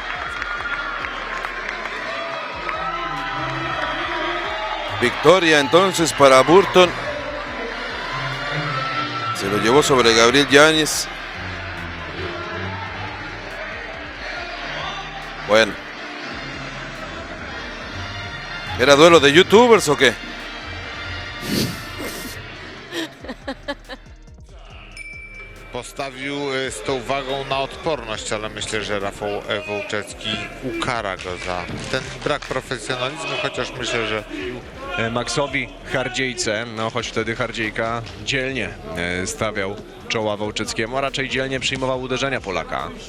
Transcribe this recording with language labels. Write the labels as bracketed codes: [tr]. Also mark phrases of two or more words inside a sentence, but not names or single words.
[es] Victoria entonces para Burton. Se lo llevó sobre Gabriel Yáñez. Bueno. ¿Era duelo de youtubers o qué? [pl] Postawił z tą wagą na odporność, ale myślę, że Rafał Wołczecki ukara go za ten brak profesjonalizmu, chociaż myślę, że Maxowi Hardziejce, no choć wtedy Hardziejka dzielnie stawiał czoła Wołczeckiemu, a raczej dzielnie przyjmował uderzenia Polaka.